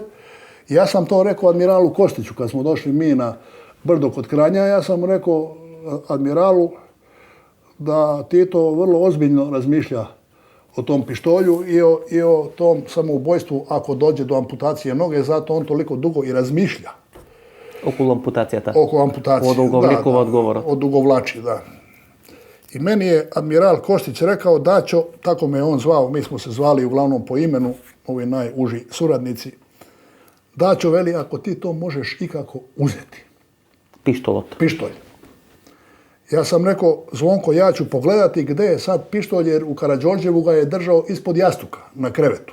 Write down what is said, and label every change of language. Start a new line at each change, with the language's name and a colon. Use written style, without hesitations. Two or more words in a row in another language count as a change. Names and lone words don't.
Croatian: I ja sam to rekao admiralu Kostiću, kad smo došli mi na brdo kod Kranja, ja sam rekao admiralu da Tito vrlo ozbiljno razmišlja o tom pištolju i o tom samoubojstvu ako dođe do amputacije noge, zato on toliko dugo i razmišlja.
Macedonian: Околу ампутацијата.
Croatian: Oko amputacije.
Macedonian: Одолговлекува одговорот.
Croatian: Odugovlači, da. I meni je admiral Kostić rekao, Daćo, tako me on zvao, mi smo se zvali uglavnom po imenu, ovi najuži suradnici, Daćo, veli, ako ti to možeš ikako uzeti. Pištolj. Ja sam rekao, Zvonko, ja ću pogledati gdje je sad pištolj, jer u Karađorđevu ga je držao ispod jastuka, na krevetu.